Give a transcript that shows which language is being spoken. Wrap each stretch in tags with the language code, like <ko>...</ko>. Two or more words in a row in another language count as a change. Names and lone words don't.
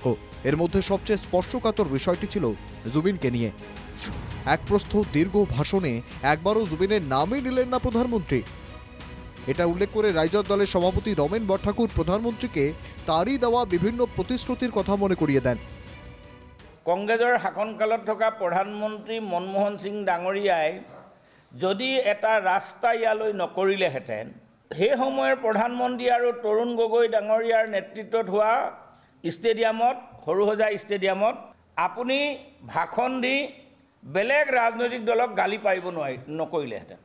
<bn>এর মধ্যে সবচেয়ে স্পর্শকাতর বিষয়টি ছিল জুবিনকে নিয়ে। এক প্রস্থ দীর্ঘ ভাষণে একবারও জুবিনের নামই নিলেন না প্রধানমন্ত্রী। এটা উল্লেখ করে রাইজর দলের সভাপতি রমেন বরঠাকুর প্রধানমন্ত্রীকে তারই দেওয়া বিভিন্ন প্রতিশ্রুতির কথা মনে করিয়ে দেন।</bn> <as>কংগ্ৰেছৰ শাসনকালত থকা প্ৰধানমন্ত্ৰী মনমোহন সিং ডাঙৰীয়াই যদি এটা ৰাস্তা ইয়ালৈ নকৰিলেহেঁতেন, সেই সময়ৰ প্ৰধানমন্ত্ৰী আৰু তৰুণ গগৈ ডাঙৰীয়াৰ নেতৃত্বত হোৱা ষ্টেডিয়ামত, সৰুসজাই ষ্টেডিয়ামত আপুনি ভাষণ দি বেলেগ ৰাজনৈতিক দলক গালি পাৰিব নকৰিলেহেঁতেন।</as>